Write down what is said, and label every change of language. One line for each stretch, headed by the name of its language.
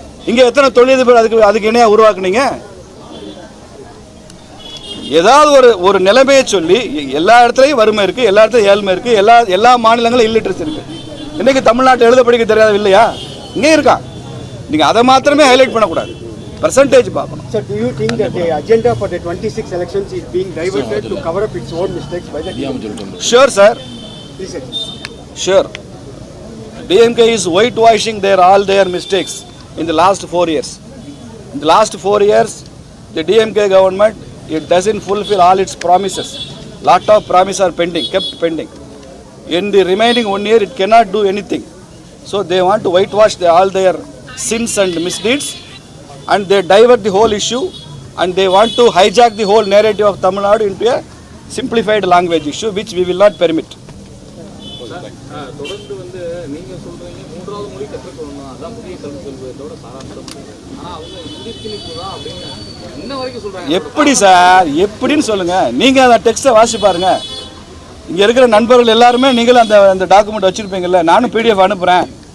Tamil: இங்கே எத்தனை தொழிலதிபர் அதுக்கு இணையாக உருவாக்குனீங்க? ஏதாவது ஒரு நிலைமையை சொல்லி, எல்லா இடத்துலையும் வறுமை இருக்குது, எல்லா இடத்துலையும் ஏழ்மை இருக்குது, எல்லா மாநிலங்களும் இல்லிட்ரேசி இருக்குது. இன்றைக்கி தமிழ்நாட்டை எழுத படிக்க தெரியாது இல்லையா? இங்கே இருக்கான். நீங்கள் அதை மாத்திரமே ஹைலைட் பண்ணக்கூடாது. பெர்சன்டேஜ் பார்க்கணும்.
English: Sir, do you think that the agenda for the 26 elections is being diverted to cover up its own mistakes by the DMK? Sure sir, Please, sir. Sure. DMK is whitewashing all their mistakes in the last 4 years. In the last 4 years, the DMK government, it doesn't fulfill all its promises. Lot of promises are pending, kept pending. In the remaining 1 year, it cannot do anything. So they want to whitewash all their sins and misdeeds, and they divert the whole issue, and they want to hijack the whole narrative of Tamil Nadu into a simplified language issue, which we will not permit.
Tamil: தொடர்ந்து வந்து நீங்க சொல்றீங்க மூன்றாவது மொழி கற்றுக்கணும், அதான் புதிய கல்வி கொள்கையோட சாராம்சம். ஆனா அவங்க இந்தி திணிப்பு தான் அப்படின்னு இன்ன வரைக்கும் சொல்றாங்க. எப்படி சார், எப்படின்னு சொல்லுங்க. நீங்க அந்த டெக்ஸ்ட்டை வாசி பாருங்க. இங்க இருக்கிற நண்பர்கள் எல்லாருமே நீங்களும் அந்த டாக்குமெண்ட் வச்சிருப்பீங்கல்ல, நானும் PDF அனுப்புறேன்.